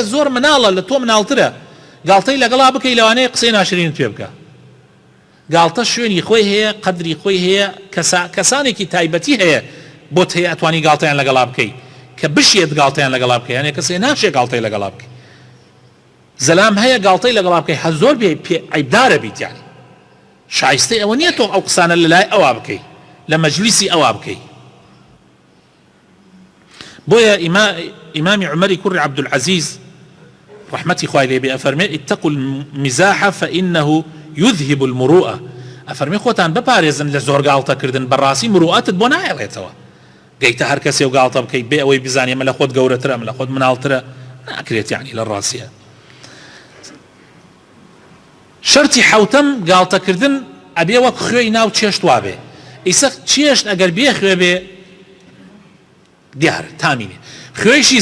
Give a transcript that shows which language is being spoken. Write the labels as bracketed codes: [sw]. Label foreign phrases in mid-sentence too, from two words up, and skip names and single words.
[ckb] زۆر مناڵە لە تۆ مناڵترە گاڵتەی لەگەڵا بکەی لەوانەیە قسەی ناشرین پێ بکە گاڵتە شوێنی خۆی هەیە قەدری خۆی هەیە کەسانێکی تایبەتی هەیە بۆت هەیە ئەتوانی گاڵتەیان لەگەڵا بکەی کە بشێت گاڵتەیان لەگەڵا بکەی یانێ کەسێ ناشێ گاڵتەی لەگەڵا بکەی زەلام هەیە گاڵتەی لەگەڵا بکەی هە زۆر بێ عیبدارە بیت یانی شایستەی ئەوە نییە تۆ ئەو قسانە لەلای ئەوە بکەی لە مەجلیسی ئەوە بکەی بۆیە ئیمامی عومەری کوڕی عەبدولعەزیز رحمەتی خوای لێ بێ ئەفەرمێ [ar] اتقوا المزاح فإنه يذهب المروءة [ckb] ئەفەرمێ خۆتان بپارێزن لە زۆر گاڵتەکردن بەڕاستی مروءەتت بۆ نایەڵێتەوە گەیتە هەر کەسێ و گاڵتە بکەیت بێ ئەوەی بزانێ مە لە خۆت گەورەترە مە لە خۆت مناڵترە ناکرێت یعنی لە ڕاستیە شەرتی حەوتەم گاڵتەکردن ئەبێ وەک خوێی ناو چێشت وابێ ئیسە چێشت ئەگەر بێ خوێ بێ دیارە تامینێ خوێشی